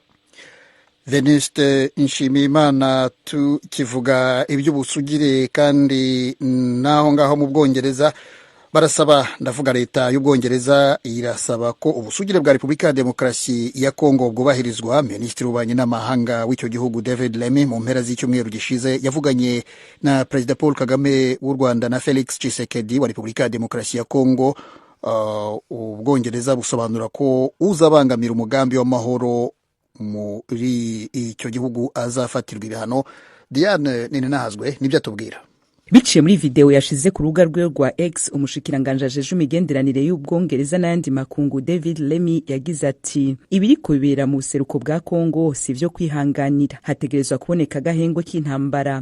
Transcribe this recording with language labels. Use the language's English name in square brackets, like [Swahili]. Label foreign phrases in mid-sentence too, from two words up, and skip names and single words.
[Kinyarwanda] Venuste Nshimiyimana, tukivuga iby'ubusugire kandi naho ngaho mu Bwongereza barasaba, ndavuga leta y'Ubwongereza irasaba ko ubusugire bwa Repubulika ya Demokarasi ya Kongo bwubahirizwa. Minisitiri w'ububanyi n'amahanga w'icyo gihugu David Lammy mu mpera z'icyumweru gishize yavuganye na Perezida Paul Kagame w'u Rwanda na Felix Tshisekedi wa Repubulika ya Demokarasi ya Kongo. Ubwongereza busobanura ko uzabangamira umugambi w'amahoro muri icyo gihugu azafatirwa ibihano. Diane Ninahazwe nibyo atubwira. [Rundi] Biciye muri video yashize ku rubuga rwe rwa X, umushikiranganje ajeje imigenderanire y'Ubwongereza n'ayandi makungu David Lammy yagize ati ibiriko bibera mu buseruko bwa Kongo sivyo kwihanganira, hategerezwa kuboneka gahengo k'intambara.